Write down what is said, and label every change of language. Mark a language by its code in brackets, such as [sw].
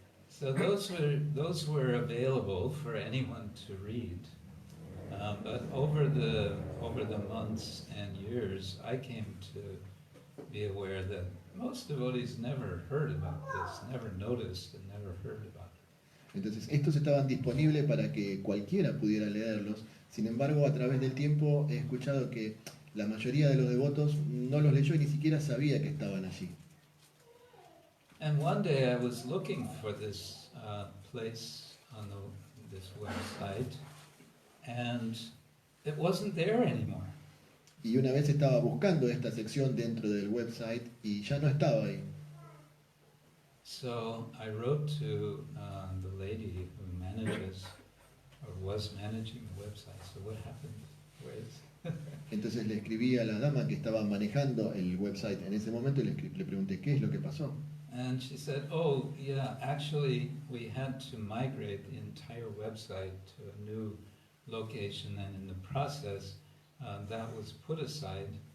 [en] So those were available for anyone to read, but over the months and years, I came to be aware that most devotees never heard about this, never noticed, and never heard about it. [es] Entonces estos estaban disponibles para que cualquiera pudiera leerlos. Sin embargo, a través del tiempo he escuchado que la mayoría de los devotos no los leyó y ni siquiera sabía que estaban allí. [en] And one day I was looking for this place on this website, and it wasn't there anymore. [es] Y una vez estaba buscando esta sección dentro del website y ya no estaba ahí. [en] So I wrote to the lady who manages, or was managing the website. So what happened? Where is? [es] Entonces le escribí a la dama que estaba manejando el website en ese momento y le pregunté qué es lo que pasó. [en] And she said, oh, yeah, actually we had to migrate the entire website to a new location, and in the process that was put aside.